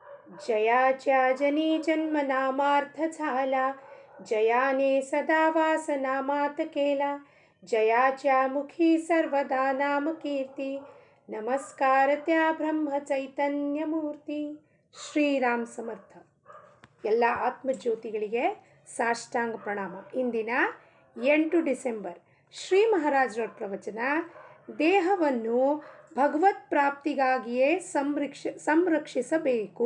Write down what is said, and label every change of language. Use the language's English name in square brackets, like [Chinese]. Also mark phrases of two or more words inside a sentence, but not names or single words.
[Marathi] जयाच्या जनी जन्म नामार्थ झाला, जयाने सदा वासना मात केला. जयाच्या मुखी सर्वदा नाम कीर्ती, नमस्कार त्या ब्रह्म चैतन्य मूर्ती. [Kannada] ಶ್ರೀರಾಮ್ ಸಮರ್ಥ. ಎಲ್ಲ ಆತ್ಮಜ್ಯೋತಿಗಳಿಗೆ ಸಾಷ್ಟಾಂಗ ಪ್ರಣಾಮ. ಇಂದಿನ 8 ಡಿಸೆಂಬರ್ ಶ್ರೀ ಮಹಾರಾಜರ ಪ್ರವಚನ, ದೇಹವನ್ನು ಭಗವತ್ ಪ್ರಾಪ್ತಿಗಾಗಿಯೇ ಸಂರಕ್ಷಿಸಬೇಕು.